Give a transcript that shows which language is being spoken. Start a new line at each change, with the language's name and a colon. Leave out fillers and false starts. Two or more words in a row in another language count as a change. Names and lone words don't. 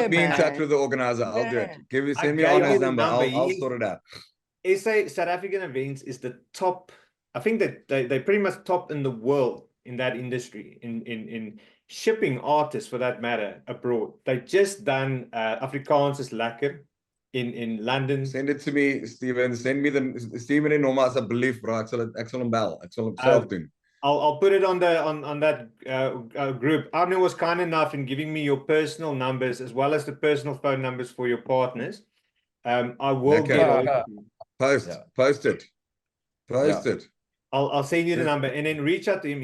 English: Put me in touch man. with the organizer. I'll do it. Yeah. Send me gave you Arno's the number. number. I'll He- sort it out. SA South African Events is the top. I think that they pretty much top in the world in that industry in shipping artists for that matter abroad. They just done Afrikaans is lekker in London. Send it to me, Steven. Send me the Steven en Norma asseblief, bro.
Afrikaans: Ek sal hom bel. Ek sal hom self doen.
English: I'll put it on that group. Arno was kind enough in giving me your personal numbers as well as the personal phone numbers for your partners. I will Okay. get hold of you. Post it. Post it. I'll send you the Just- number and then reach out to him.